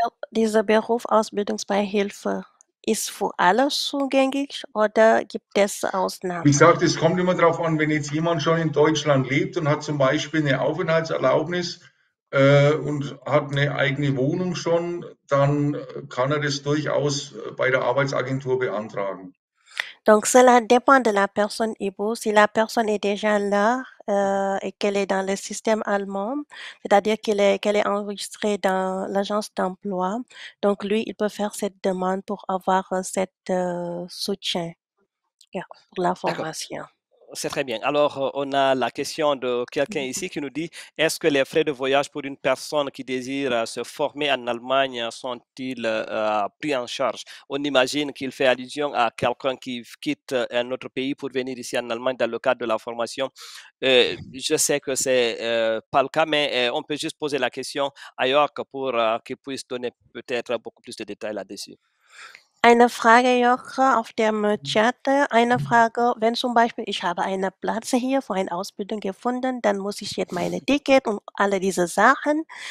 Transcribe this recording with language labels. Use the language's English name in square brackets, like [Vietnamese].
[German] Dieser Beruf Ausbildungsbeihilfe ist für alle zugänglich oder gibt es Wie Ausnahmen? gesagt, es kommt immer darauf an, wenn jetzt jemand schon in Deutschland lebt und hat zum Beispiel eine Aufenthaltserlaubnis und hat eine eigene Wohnung schon, dann kann er das durchaus bei der Arbeitsagentur beantragen. [French] Donc cela dépend de la personne Ibo. Si la personne est déjà là, et qu'elle est dans le système allemand, c'est-à-dire qu'elle est enregistrée dans l'agence d'emploi, donc lui, il peut faire cette demande pour avoir, soutien, yeah, pour la D'accord. formation. C'est très bien. Alors, on a la question de quelqu'un ici qui nous dit, est-ce que les frais de voyage pour une personne qui désire se former en Allemagne sont-ils pris en charge? On imagine qu'il fait allusion à quelqu'un qui quitte un autre pays pour venir ici en Allemagne dans le cadre de la formation. Je sais que c'est pas le cas, mais on peut juste poser la question à York pour qu'il puisse donner peut-être beaucoup plus de détails là-dessus. [German] Eine Frage, Joche, auf dem Chat. Eine Frage, wenn zum Beispiel ich habe einen Platz hier für eine Ausbildung gefunden, dann muss ich jetzt meine Ticket und alle diese Sachen.